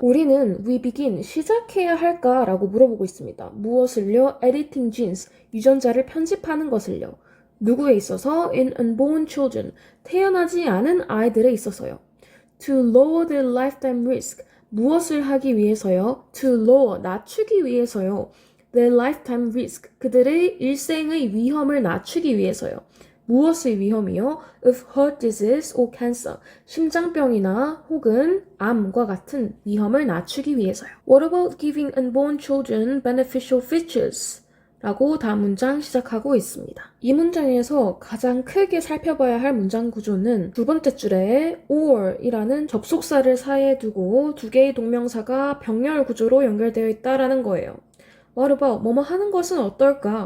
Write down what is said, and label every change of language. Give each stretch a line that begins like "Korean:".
Korean: 우리는
English: we begin,
Korean: 시작해야 할까라고 물어보고 있습니다. 무엇을요?
English: Editing genes,
Korean: 유전자를 편집하는 것을요. 누구에 있어서?
English: In unborn children,
Korean: 태어나지 않은 아이들에 있어서요.
English: To lower the lifetime risk,
Korean: 무엇을 하기 위해서요?
English: To lower,
Korean: 낮추기 위해서요.
English: The lifetime risk,
Korean: 그들의 일생의 위험을 낮추기 위해서요. 무엇의 위험이요?
English: Of heart disease or cancer,
Korean: 심장병이나 혹은 암과 같은 위험을 낮추기 위해서요.
English: What about giving unborn children beneficial features?
Korean: 라고 다음 문장 시작하고 있습니다. 이 문장에서 가장 크게 살펴봐야 할 문장 구조는 두 번째 줄에 or 이라는 접속사를 사이에 두고 두 개의 동명사가 병렬 구조로 연결되어 있다라는 거예요.
English: What about
Korean: 뭐뭐 하는 것은 어떨까?